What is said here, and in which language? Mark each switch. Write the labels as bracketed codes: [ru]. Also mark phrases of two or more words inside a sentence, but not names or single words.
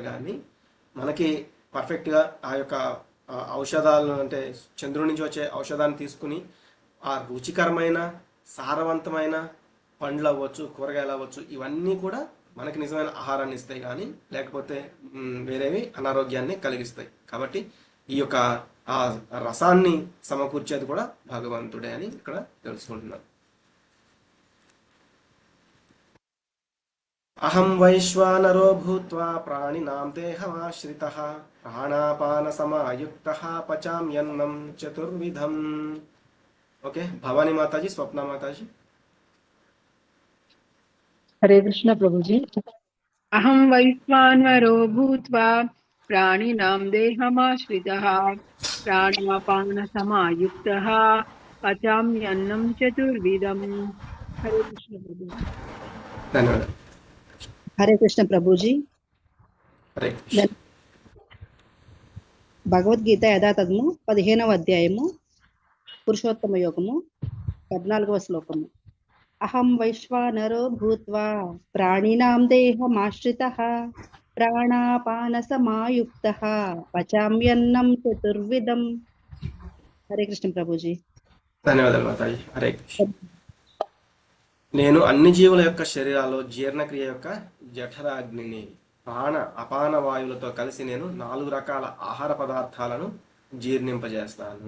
[te] కానీ మనకి పర్ఫెక్ట్గా ఆ యొక్క ఔషధాలను, అంటే చంద్రుడి నుంచి వచ్చే ఔషధాన్ని తీసుకుని ఆ రుచికరమైన సారవంతమైన పండ్లు అవ్వచ్చు, కూరగాయలు అవ్వచ్చు, ఇవన్నీ కూడా మనకి నిజమైన ఆహారాన్ని ఇస్తాయి, కానీ లేకపోతే వేరేవి అనారోగ్యాన్ని కలిగిస్తాయి. కాబట్టి ఈ యొక్క ఆ రసాన్ని సమకూర్చేది కూడా భగవంతుడే అని ఇక్కడ తెలుసుకుంటున్నాం. [sa] అహం వైశ్వానరో భూత్వా ప్రాణినాం దేహమాశ్రితః ప్రాణాపాన సమాయుక్తః పచామ్యన్నం చతుర్విధం. [te] ఓకే, భవానీ మాతాజీ, స్వప్న మాతాజీ. [hi] हरे कृष्ण प्रभु जी। [sa] अहं वैश्वानरो भूत्वा प्राणिनां देहमाश्रितः प्राणापानसमायुक्तः पचाम्यन्नं चतुर्विधम्। [hi] हरे कृष्ण प्रभु। [te] ధన్యవాదాలు. హరే కృష్ణ ప్రభుజీ. హరే కృష్ణ. భగవద్గీత యథాతథము 15వ అధ్యాయము పురుషోత్తమ యోగము 14వ శ్లోకము. [sa] అహం వైశ్వానరో భూత్వా ప్రాణినాం దేహమాశ్రితః ప్రాణాపాన సమాయుక్తః పచామ్యన్నం చతుర్విధం. [te] హరే కృష్ణ ప్రభుజీ. ధన్యవాదాలు మాతాజీ. హరే కృష్ణ. నేను అన్ని జీవుల యొక్క శరీరాల్లో జీర్ణక్రియ యొక్క జఠరాగ్నిని ప్రాణ అపాన వాయువులతో కలిసి నేను 4 రకాల ఆహార పదార్థాలను జీర్ణింపజేస్తాను.